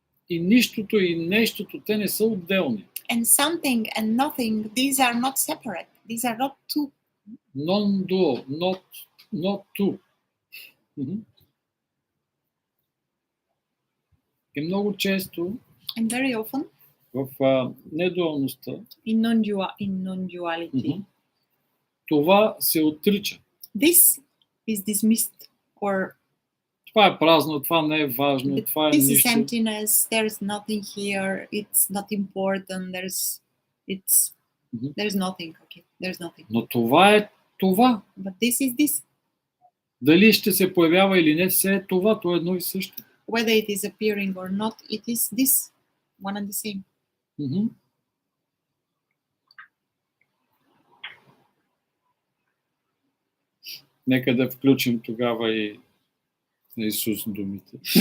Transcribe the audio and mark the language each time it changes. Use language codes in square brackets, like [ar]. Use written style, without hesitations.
[bg] И нищото и нещото, те не са отделни. [en] And something and nothing, these are not separate. These are not two. Non-dual, not two. [bg] И много често [en] And very often [bg] в недуалността [en] in non-duality, [bg] това се отрича. [en] This is dismissed or [bg] Това е празно, това не е важно, това е [en] this is [bg] нищо. [en] emptiness, there's nothing here, it's not important, there's nothing, okay, there's nothing. [bg] Но това е това. [en] But this is this. [bg] Дали ще се появява или не, все е това, то е едно и също. [en] Whether it is appearing or not, it is this, one and the same. [bg] Нека да включим тогава и на Исус думите.